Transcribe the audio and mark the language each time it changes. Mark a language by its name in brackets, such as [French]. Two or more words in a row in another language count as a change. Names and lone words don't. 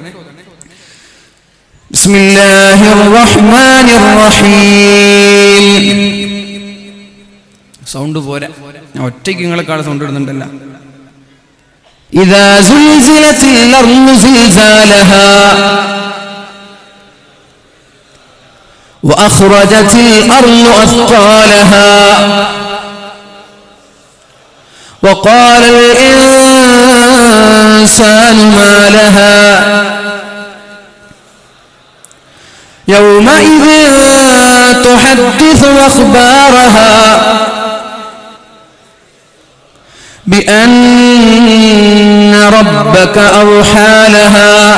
[Arabic] بسم الله الرحمن الرحيم. [Malayalam] സൗണ്ട് പോരാ, ഞാൻ ഒറ്റയ്ക്ക് നിങ്ങളെക്കാളും സൗണ്ട് ഇടുന്നുണ്ടല്ല. [Arabic] إذا زلزلت الأرض زلزالها وأخرجت الأرض أثقالها وقال الإنسان ما لها يومئذ تحدث أخبارها بأن ربك أوحى لها